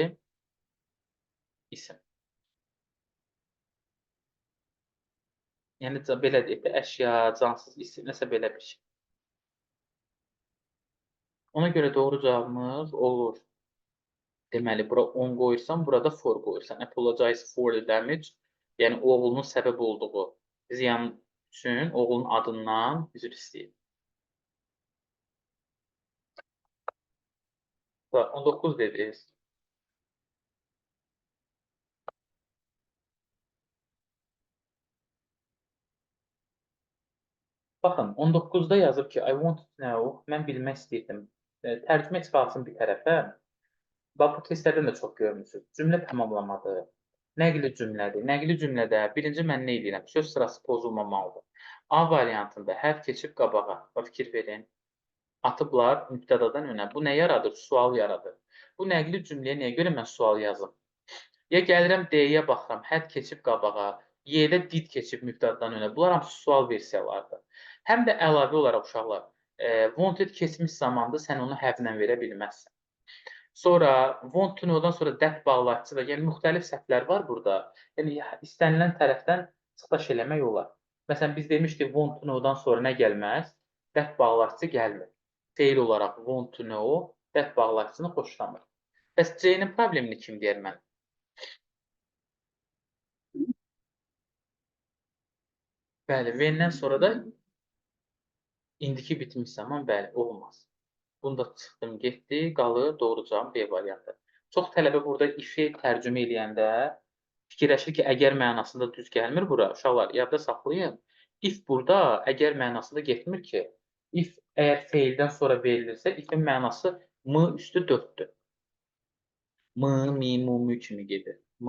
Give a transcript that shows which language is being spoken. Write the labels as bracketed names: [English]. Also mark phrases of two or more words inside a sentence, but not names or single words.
[Azerbaijani] İsim. Yəni belə deyək də, əşya, cansız isim, nəsə belə bir şey. Ona görə doğru cavabımız olur. Deməli, bura on qoyursan, burada for qoyursan. [English] Apologize for the damage. [Azerbaijani] Yəni, oğlunun səbəb olduğu ziyan üçün oğlunun adından üzr istəyir. 19 dediniz. Baxın, 19-da yazıb ki, [English] I want to know, [Azerbaijani] mən bilmək istəyirdim. Tərcümə çıxartsın bir tərəfə. Bax, bu testlərdən də çox görmüsünüz. Cümlə tamamlamadı. Nəqli cümlədir. Nəqli cümlədə birinci mən nə edirəm? Söz sırası pozulmamalıdır. A variantında hərf keçib qabağa. Bax, fikir verin. Atıblar mübtədadan önə. Bu nə yaradır? Sual yaradır. Bu nəqli cümləyə nəyə görə mən sual yazım? Ya gəlirəm D-yə baxıram, hərf keçib qabağa. Y-də did keçib mübtədadan önə. Bunlar hamısı sual versiyalardır. Həm də əlavə olaraq uşaqlar, wanted keçmiş zamandır, sən onu have-lə verə bilməzsən. Sonra [English] want to know- [Azerbaijani] dan sonra that bağlayıcısı da, yəni müxtəlif səhvlər var burada. Yəni istənilən tərəfdən çıxış eləmək olar. Məsələn, biz demişdik [English] want to know- [Azerbaijani] dan sonra nə gəlməz? That bağlayıcısı gəlmir. Feil olaraq [English] want to know, [Azerbaijani] that bağlayıcısını xoşlamır. Bəs C-nin problemini kim deyər mən? Bəli, when-dən sonra da indiki bitmiş zaman, bəli, olmaz. Bunu da çıxdım, getdi, qalır doğru cavab B variantı. Çox tələbə burada if-i tərcümə eləyəndə Fikirləşir ki, əgər mənasında düz gəlmir bura. Uşaqlar, yadda saxlayın. If burada əgər mənasında getmir ki. If əgər feildən sonra verilirsə, ifin mənası m üstü 4-dür. M, mi, mu, mü kimi gedir.